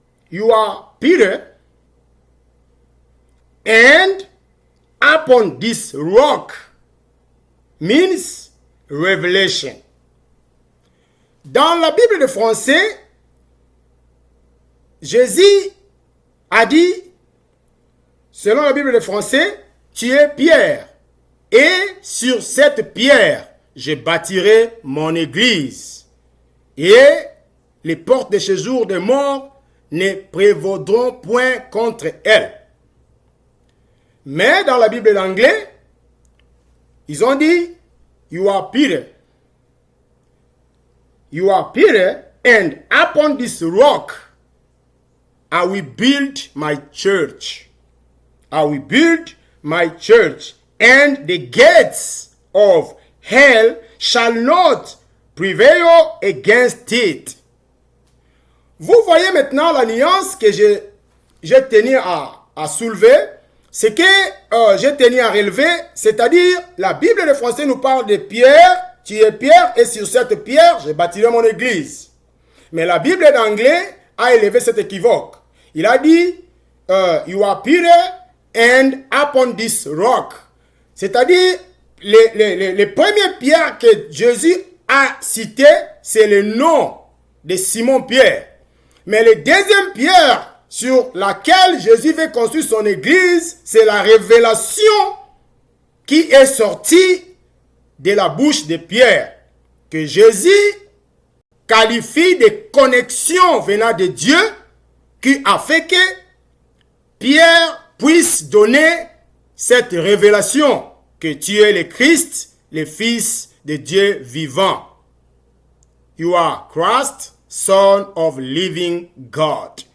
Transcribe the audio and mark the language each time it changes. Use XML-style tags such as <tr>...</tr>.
<en>You are Peter, and upon this rock means revelation.</en> <fr>Dans la Bible de français, Jésus a dit, selon la Bible de français, tu es Pierre, et sur cette pierre, je bâtirai mon église, et les portes de séjour des morts ne prévaudront point contre elle. Mais dans la Bible d'anglais, ils ont dit,</fr> <en>you are Peter. You are Peter, and upon this rock, I will build my church. I will build my church, and the gates of hell shall not prevail against it.</en> <fr>Vous voyez maintenant la nuance que j'ai tenu à soulever. Ce que j'ai tenu à relever, c'est-à-dire la Bible de français nous parle de Pierre. Tu es Pierre et sur cette pierre, je bâtirai mon église. Mais la Bible d'anglais a élevé cet équivoque. Il a dit,</fr> <en>you are Peter and upon this rock.</en> <fr>C'est-à-dire, les premières pierres que Jésus a citées, c'est le nom de Simon-Pierre. Mais la deuxième pierre sur laquelle Jésus veut construire son église, c'est la révélation qui est sortie de la bouche de Pierre, que Jésus qualifie de connexion venant de Dieu, qui a fait que Pierre puisse donner cette révélation que tu es le Christ, le Fils de Dieu vivant.</fr> <en>You are Christ, Son of living God.</en>